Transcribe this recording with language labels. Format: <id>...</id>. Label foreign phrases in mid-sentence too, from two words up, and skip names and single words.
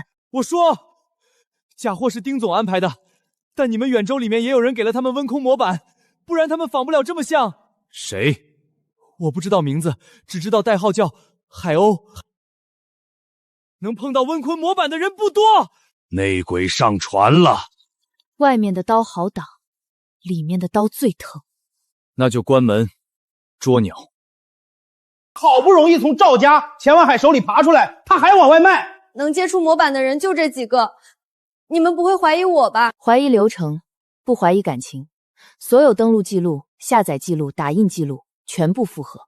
<zh>我說，假貨是丁總安排的，但你們遠州裡面也有人給了他們溫空模板，不然他們仿不了這麼像。誰？我不知道名字，只知道代號叫海鷗。能碰到溫坤模板的人不多。內鬼上船了。外面的刀好擋，裡面的刀最疼。那就關門捉鳥。好不容易從趙家錢萬海手裡爬出來，他還往外賣。能接觸模板的人就這幾個，你們不會懷疑我吧？懷疑流程，不懷疑感情。所有登錄記錄、下載記錄、打印記錄全部符合。</zh>